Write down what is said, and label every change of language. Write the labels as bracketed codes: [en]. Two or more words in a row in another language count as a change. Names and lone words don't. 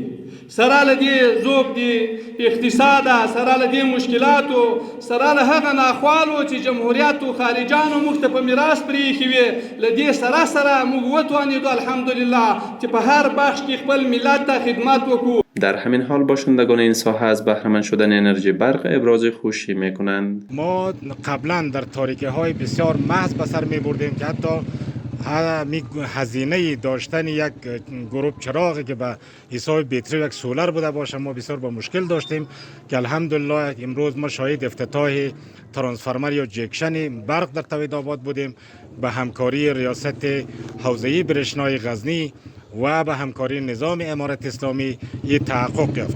[ps] سره له دې ذوب د اقتصاد، سره له دې مشکلاتو، سره له هغه ناخوالو چې جمهوریت او خارجانو موږ ته په میراث پرېښي وي، له دې سره موږ وتوانېدو الحمدلله چې په هر بخش کې خپل ملت ته خدمت وکړو. [fa] در همین حال باشندگان این ساحه از بهره‌مند شدن انرژی برق ابراز خوشی میکنند. ما قبلا در تاریکی‌های بسیار محض به سر می‌بردیم که حتی هزینه داشتن یک گروپ چراغی که به حساب بطری و یک سولر بوده باشه ما بسیار با مشکل داشتیم که الحمدلله امروز ما شاهد افتتاح ترانسفورمر یا جکشن برق در توحیدآباد بودیم به همکاری ریاست حوزه‌ای برشنای غزنی و به همکاری نظام امارت اسلامی این تحقق یافت.